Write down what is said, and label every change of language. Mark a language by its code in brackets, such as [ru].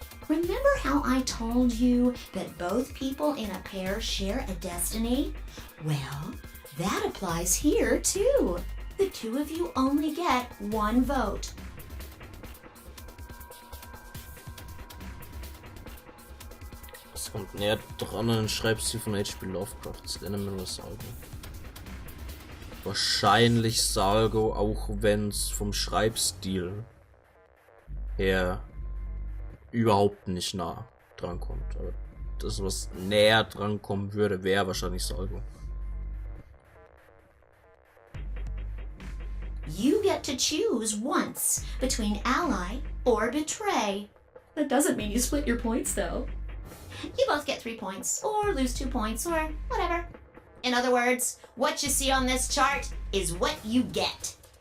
[en] Remember how I told you that both people in a pair share a destiny? Well, that applies here too. The two of you only get one vote. [de] Es kommt näher dran an den Schreibstil von H.P. Lovecraft. Slenderman oder Salgo. Wahrscheinlich Salgo, auch wenn es vom Schreibstil her überhaupt nicht nah dran kommt. Aber das, was näher dran kommen würde, wäre wahrscheinlich Salgo. [en] You get to choose once between ally or betray. That doesn't mean you split your points, though. You both get 3 points, or lose 2 points, or whatever. In other words, what you see on this chart is what you get.